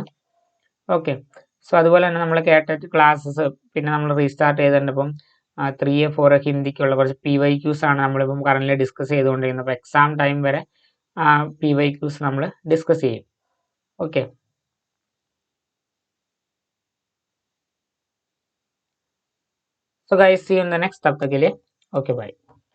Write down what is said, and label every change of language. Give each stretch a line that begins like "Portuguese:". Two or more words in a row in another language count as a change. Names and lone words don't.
Malayalam: ഓക്കെ, സോ അതുപോലെ തന്നെ നമ്മൾ കാറ്ററ്റ് ക്ലാസ്സസ് പിന്നെ നമ്മൾ റീസ്റ്റാർട്ട് ചെയ്തിട്ടുണ്ട്. ഇപ്പം 3A 4A ഹിന്ദിക്കുള്ള കുറച്ച് PYQs ആണ് നമ്മളിപ്പം കറന്റ് ഡിസ്കസ് ചെയ്തുകൊണ്ടിരിക്കുന്നത്. അപ്പോൾ എക്സാം ടൈം വരെ PYQs നമ്മൾ ഡിസ്കസ് ചെയ്യും.
English: okay, so guys, see you in the next.
Hindi: तब तक के लिए
English: okay bye.